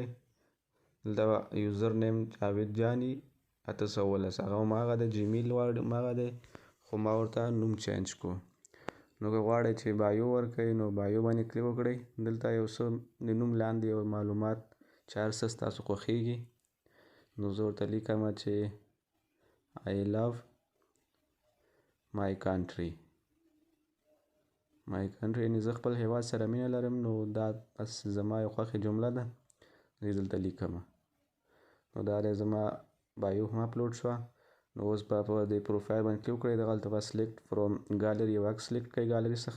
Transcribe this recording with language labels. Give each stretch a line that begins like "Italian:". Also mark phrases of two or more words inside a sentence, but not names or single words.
Pashto: دلته به
English: user name
Pashto: جاوید جاني 819 هغه هماغه دی، جیمیل هماغه دی خو ما ورته نوم چینج کو. نو که غواړئ چې بایو ورکړئ نو بایو باندې کلیک وکړئ. دلته یو څه د نوم لاندې یو معلومات چې هر څه ستاسو خوښیږي. نو زه ورته لیکمه چې
English: I love my country
Pashto: یعنې زه خپل هیواد سره مینه لرم. نو دا بس زما یو خوښې جمله ده، زه دلته لیکمه. نو دا دی زما بایو هم اپلوډ شوه. نو اوس به په دې پروفایل باندې کلیک وکړئ. دغلته به
English: select from gallery
Pashto: یو عکس سلیکټ کړئ ګالري څخه.